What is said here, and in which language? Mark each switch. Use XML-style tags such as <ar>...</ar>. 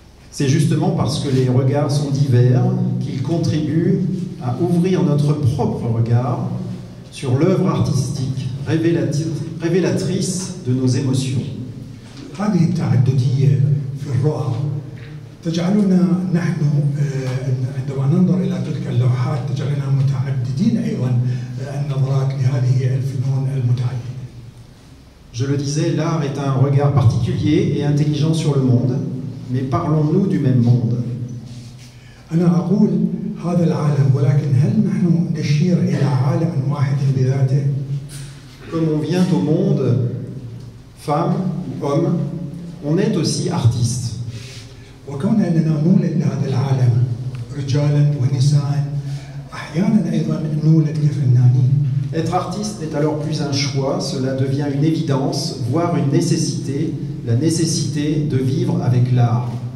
<fr>C'est justement parce que les regards sont divers qu'ils contribuent à ouvrir notre propre regard sur l'œuvre artistique révélatrice de nos émotions.</fr> <ar>هذه التعددية في الرؤى تجعلنا نحن عندما ننظر إلى تلك اللوحات تجعلنا متعددين أيضا النظرات لهذه الفنون المتعددة.</ar> <fr>Je le disais, l'art est un regard particulier et intelligent sur le monde, mais parlons-nous du même monde?</fr> <ar>أنا أقول هذا العالم ولكن هل نحن نشير إلى عالم واحد بذاته؟</ar> <fr>Comme on vient au monde, femme ou homme, on est aussi artiste.</fr> <ar>وكون أننا نولد لهذا العالم رجالا ونساء أحيانا أيضا نولد كفنانين.</ar> <fr>Être artiste n'est alors plus un choix, cela devient une évidence, voire une nécessité, la nécessité de vivre avec l'art.</fr>